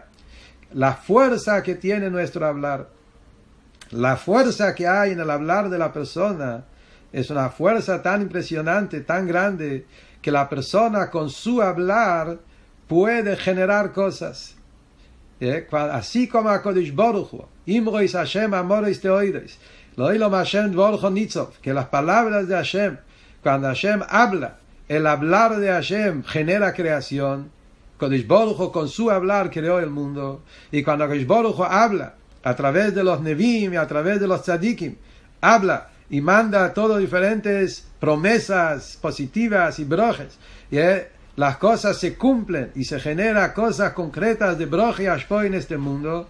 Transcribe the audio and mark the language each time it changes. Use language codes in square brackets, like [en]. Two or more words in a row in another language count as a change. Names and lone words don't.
[es] La fuerza que tiene nuestro hablar, la fuerza que hay en el hablar de la persona, es una fuerza tan impresionante, tan grande, que la persona con su hablar puede generar cosas. Así como [he] הקדוש ברוך הוא, אמרות השם אמרות טהורות, לעולם השם דברך נצב, [es] que las palabras de Hashem, cuando Hashem habla, el hablar de Hashem genera creación. [he] הקדוש ברוך הוא [es] con su hablar creó el mundo, y cuando [he] הקדוש ברוך הוא [es] habla a través de los Nevim y a través de los Tzadikim, habla y manda todas diferentes promesas positivas y brojes, y las cosas se cumplen y se generan cosas concretas de broje y ashpoy en este mundo.